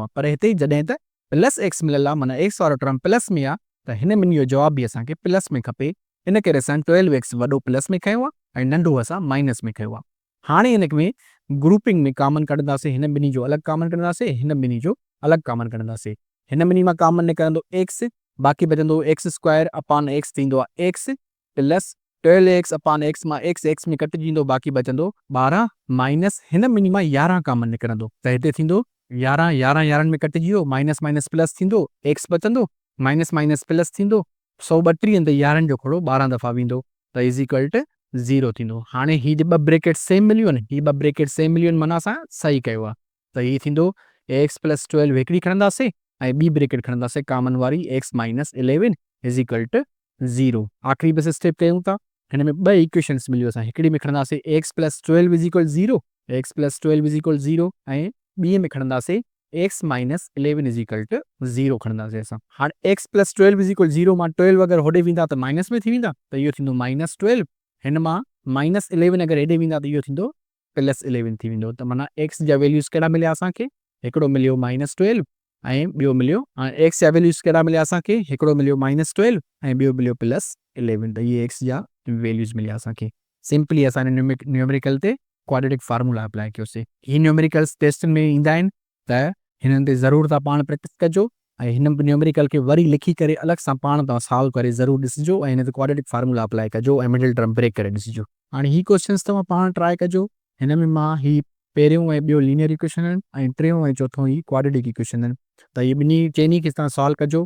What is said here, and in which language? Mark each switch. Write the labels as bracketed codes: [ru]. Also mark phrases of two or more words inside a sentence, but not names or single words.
[sd] पर हिते जॾहिं त +x मिलियल आहे, माना x वारो टर्म प्लस में आहे, त हिन ॿिन्ही जो जवाबु बि असांखे प्लस में खपे. इन करे असां 12x वॾो प्लस में खयो आहे ऐं नंढो असां माइनस में खयो आहे. हाणे हिन में ग्रुपिंग में कॉमन कढंदासीं. हिन ॿिन्ही जो अलॻि कॉमन कढंदासीं, हिन ॿिन्ही जो अलॻि कॉमन कढंदासीं. हिन ॿिन्ही मां कॉमन निकिरंदो x, बाक़ी बचंदो [en] x square upon x [sd] थींदो आहे [en] x plus 12x upon x [sd] मां एक्स में कटिजी वेंदो, बाक़ी बचंदो 12 माइनस हिन में मां 11 कॉमन निकिरंदो त हिते थींदो 11 11 11 में कटिजी वियो, [en] minus minus plus [sd] थींदो, एक्स बचंदो, [en] minus minus plus [sd] थींदो, 132 ते 11 जो खोड़ो 12 दफ़ा वेंदो त [en] is equal to 0 [sd] थींदो। हाणे ही जे ॿ [en] bracket same [sd] मिलियूं आहिनि, ही ॿ [en] bracket same [sd] मिलियूं आहिनि माना असां सही कयो आहे त ही थींदो [en] x plus 12 [sd] हिकिड़ी खणंदासीं ऐं ॿी ब्रेकेट खणंदासीं कॉमन वारी [en] x minus 11 is equal to 0. [sd] आख़िरी बस स्टेप कयूं था, हिन में ॿ इक्वेशन्स मिलियूं, असां हिकिड़ी में खणंदासीं [en] x plus 12 is equal 0, x plus 12 is equal 0 [sd] ऐं ॿीं में खणंदासीं [en] x minus 11 is equal to 0 [sd] खणंदासीं असां। हाणे [en] x plus 12 is equal 0 [sd] मां 12 अगरि होॾे वेंदा त माइनस में थी वेंदा त इहो थींदो माइनस 12, हिन मां माइनस 11 अगरि हेॾे वेंदा त इहो थींदो प्लस 11 थी वेंदो त माना एक्स जा वैल्यूज़ कहिड़ा मिलिया असांखे, हिकिड़ो मिलियो माइनस 12 ऐं ॿियो मिलियो एक्स जा वैल्यूज़ कहिड़ा मिलिया असांखे, हिकिड़ो मिलियो माइनस 12 ऐं ॿियो मिलियो प्लस 11 त इहे एक्स जा वैल्यूज़ मिलिया असांखे। सिंपली असां न्यूमेरिकल ते [en] quadratic formula apply [sd] कयोसीं। ही न्यूमेरिकल्स टेस्ट में ईंदा आहिनि त हिननि ते ज़रूरु तव्हां पाण प्रैक्टिस कजो ऐं हिन न्यूमेरिकल खे वरी लिखी करे अलॻि सां पाण तव्हां सॉल्व करे ज़रूरु ॾिसिजो ऐं हिन ते [en] quadratic formula apply [sd] कजो ऐं [en] middle term break [sd] करे ॾिसिजो। हाणे ही क्वेश्चन्स तव्हां पाण ट्राए कजो, हिन में मां ही पहिरियों ऐं ॿियो [en] linear equation [sd] आहिनि ऐं टियों ऐं चोथों ही [en] quadratic equation [sd] आहिनि त इहे ॿिन्ही चइनी खे तव्हां सॉल्व कजो।